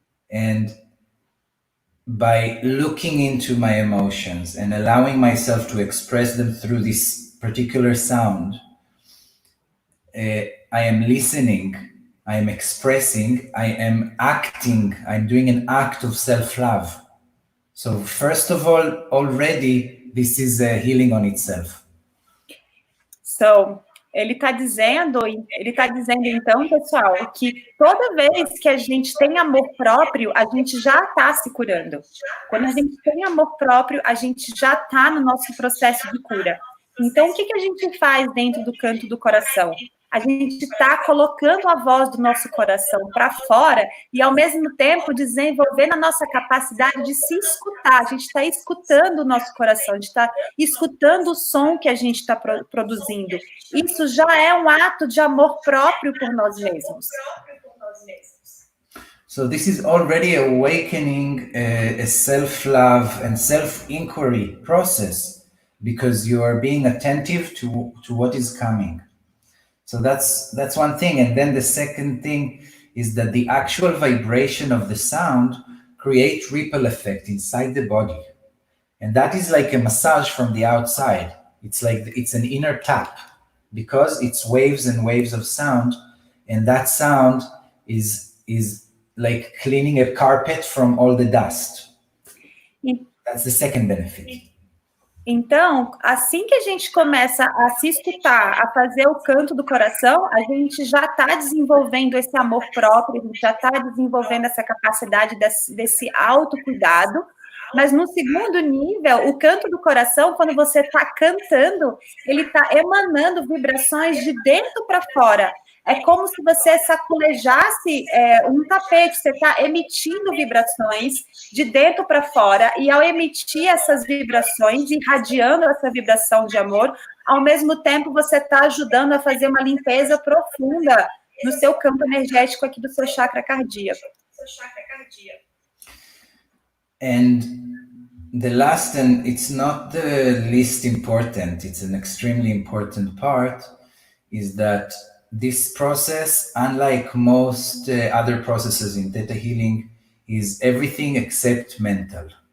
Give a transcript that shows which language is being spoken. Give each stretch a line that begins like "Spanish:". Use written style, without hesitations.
English: And by looking into my emotions and allowing myself to express them through this particular sound, I am listening, I am expressing, I am acting, I'm doing an act of self-love. So first of all, already this is a healing on itself.
Portuguese: So, ele está dizendo, então, pessoal, que toda vez que a gente tem amor próprio, a gente já está se curando. Quando a gente tem amor próprio, a gente já está no nosso processo de cura. Então, o que a gente faz dentro do canto do coração? A gente está colocando a voz do nosso coração para fora e, ao mesmo tempo, desenvolvendo a nossa capacidade de se escutar. A gente está escutando o nosso coração, a gente está escutando o som que a gente está produzindo. Isso já é um ato de amor próprio por nós mesmos.
English: So this is already awakening a self-love and self-inquiry process, because you are being attentive to what is coming. So that's one thing. And then the second thing is that the actual vibration of the sound creates ripple effect inside the body. And that is like a massage from the outside. It's like it's an inner tap, because it's waves and waves of sound. And that sound is like cleaning a carpet from all the dust. That's the second benefit.
Portuguese: Então, assim que a gente começa a se escutar, a fazer o canto do coração, a gente já está desenvolvendo esse amor próprio, a gente já está desenvolvendo essa capacidade desse autocuidado. Mas no segundo nível, o canto do coração, quando você está cantando, ele está emanando vibrações de dentro para fora. É como se você sacolejasse um tapete, você está emitindo vibrações de dentro para fora, e ao emitir essas vibrações, irradiando essa vibração de amor, ao mesmo tempo você está ajudando a fazer uma limpeza profunda no seu campo energético aqui do seu chakra cardíaco.
English: And the last, and it's not the least important, it's an extremely important part, is that this process, unlike most other processes in Thetahealing, is everything except mental.